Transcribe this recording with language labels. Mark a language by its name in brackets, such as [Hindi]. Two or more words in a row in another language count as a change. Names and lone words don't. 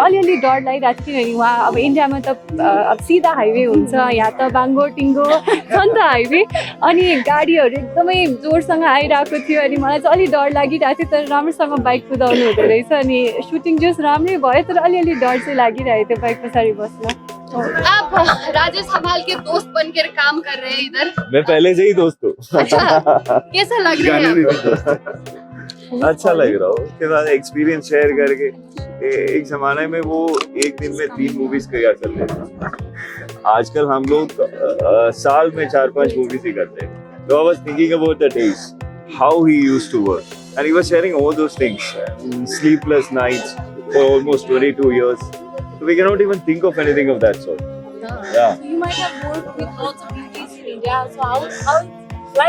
[Nepali] अलिअलि डर लागिरहेको थियो किनभने उहाँ अब इन्डियामा त अब सिधा हाइवे हुन्छ, यहाँ त बाङ्गो टिङ्गो छ नि त हाइवे, अनि गाडीहरू एकदमै जोडसँग आइरहेको थियो अनि मलाई चाहिँ अलिक डर लागिरहेको थियो। तर राम्रोसँग बाइक कुदाउनु हुँदो रहेछ अनि सुटिङ जस राम्रै भयो, तर अलिअलि डर चाहिँ लागिरहेको थियो बाइक पछाडि बस्न। [Hindi] आप राजेश हमाल के दोस्त बनकर काम कर रहे हैं इधर? मैं पहले से ही दोस्त हूँ। अच्छा, कैसा लग रहा है आपको? अच्छा लग रहा हो, उसके बाद एक्सपीरियंस शेयर करके। एक जमाने में वो एक दिन में 3 मूवीज किया करते थे, आजकल हम लोग साल में 4-5 मूवीज ही करते हैं। [English] So I was thinking about the days, how he used to work, and he was sharing all those things, sleepless nights for almost 22 years. So we cannot even think of anything of that sort. Yeah. So you might have worked with lots of beauties in India. So how like